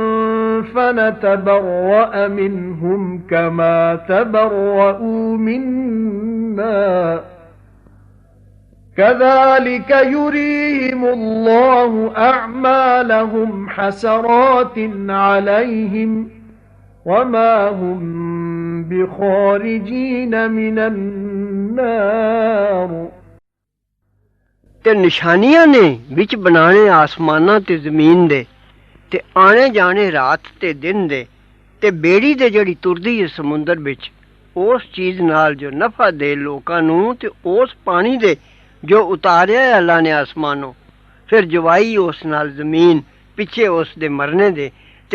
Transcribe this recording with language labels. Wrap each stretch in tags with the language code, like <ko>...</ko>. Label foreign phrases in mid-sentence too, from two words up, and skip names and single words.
<ar>فنتبرأ منهم كما تبرؤوا منا كذلك يريهم الله أعمالهم حسرات عليهم وما هم بخارجين من النار</ar> <pa>تے نشانیاں نے وچ بنانے آسماناں تے زمین دے تے آنے جانے رات تے دن دے تے بیڑی دے جیہڑی تُردی ہے سمندر وچ اُس چیز نال جو نفع دے لوکاں نوں تے اُس پانی دے جو اتاریا ہے اللہ نے آسمانوں پھر جوائی اُس نال زمین پچھے اُس دے مرنے دے تے</pa>